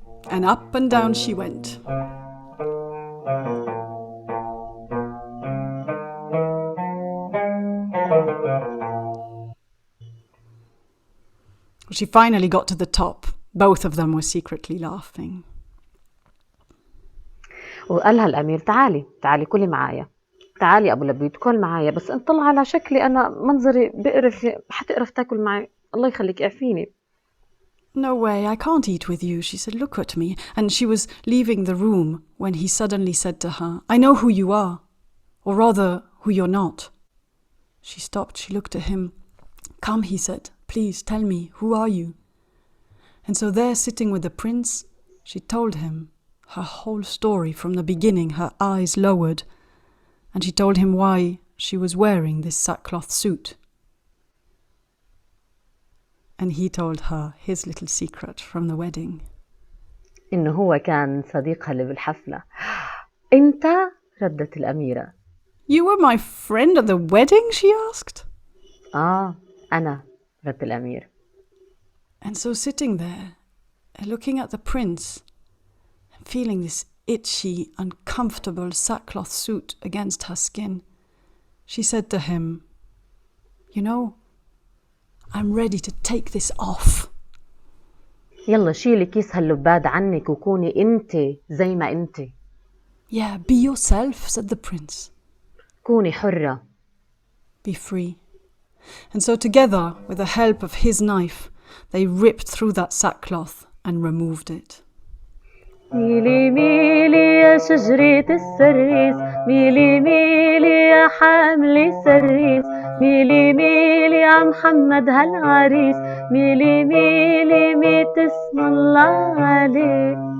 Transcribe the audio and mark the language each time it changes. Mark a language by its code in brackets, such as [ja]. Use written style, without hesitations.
[en] And up and down she went. She finally got to the top. Both of them were secretly laughing. [ar] وقالها الأمير تعالي كلي معايا، تعالي أبو لبيد كل معايا، بس انت طلع على شكلي أنا منظري بقرف، حتقرف تاكل معي، الله يخليك اعفيني. [en] No way, I can't eat with you, she said, look at me. And she was leaving the room when he suddenly said to her, I know who you are, or rather, who you're not. She stopped, she looked at him. Come, he said, please tell me, who are you? And so there, sitting with the prince, she told him her whole story from the beginning, her eyes lowered, and she told him why she was wearing this sackcloth suit. And he told her his little secret from the wedding. [ar] إنه هو كان صديقها اللي بالحفلة. أنت؟ ردت الأميرة. [en] You were my friend at the wedding? She asked. [ar] أنا، رد الأمير. [en] And so sitting there, looking at the prince, and feeling this itchy, uncomfortable sackcloth suit against her skin, she said to him, you know, I'm ready to take this off. [ar] يلا شيلي كيس هاللباد عنك وكوني انت زي ما انت. [en] Yeah, be yourself, said the prince. [ar] كوني حرة. [en] Be free. And so together, with the help of his knife, they ripped through that sackcloth and removed it. [ar] ميلي ميلي يا شجرة السريس، ميلي ميلي يا حاملي سريس، ميلي ميلي يا محمد هالعريس، ميلي ميلي ميت اسم الله عليك.